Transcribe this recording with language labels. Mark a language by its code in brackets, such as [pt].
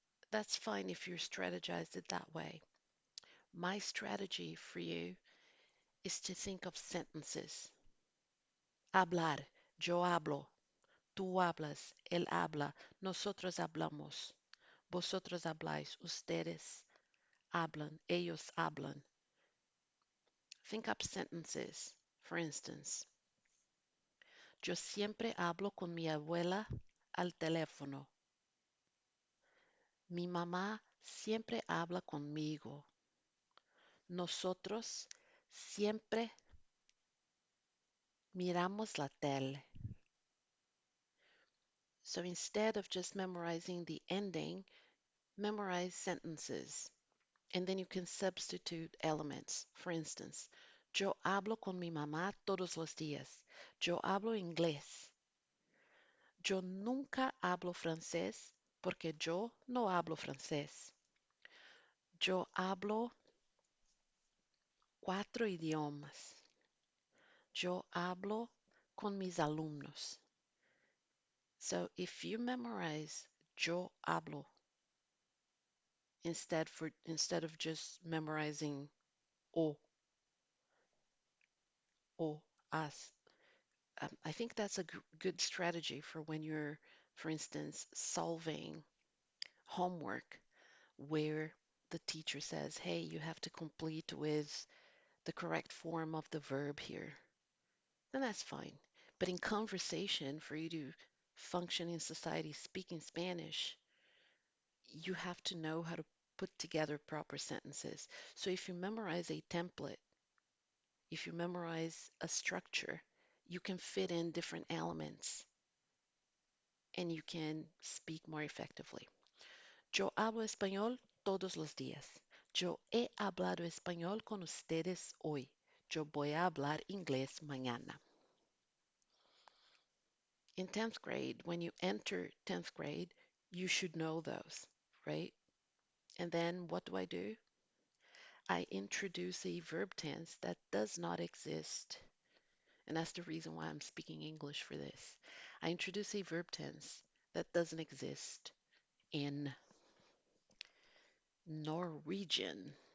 [en] That's fine if you strategized it that way. My strategy for you is to think of sentences. [es] Hablar, yo hablo, tú hablas, él habla, nosotros hablamos, vosotros habláis, ustedes hablan, ellos hablan. [en] Think up sentences. For instance, [es] yo siempre hablo con mi abuela al teléfono. Mi mamá siempre habla conmigo. Nosotros siempre miramos la tele. [en] So instead of just memorizing the ending, memorize sentences. And then you can substitute elements. For instance, [es] yo hablo con mi mamá todos los días. Yo hablo inglés. Yo nunca hablo francés porque yo no hablo francés. Yo hablo 4 idiomas. Yo hablo con mis alumnos. [en] So if you memorize [es] yo hablo [en] instead of just memorizing o, o, as, I think that's a good strategy for when you're, for instance, solving homework where the teacher says, hey, you have to complete with the correct form of the verb here. Then that's fine. But in conversation, for you to function in society speaking Spanish, you have to know how to put together proper sentences. So if you memorize a template, if you memorize a structure, you can fit in different elements and you can speak more effectively. [es] Yo hablo español todos los días. Yo he hablado español con ustedes hoy. Yo voy a hablar inglés mañana. [en] In 10th grade, when you enter 10th grade, you should know those. right? And then what do? I introduce a verb tense that does not exist. And that's the reason why I'm speaking English for this. I introduce a verb tense that doesn't exist in Norwegian.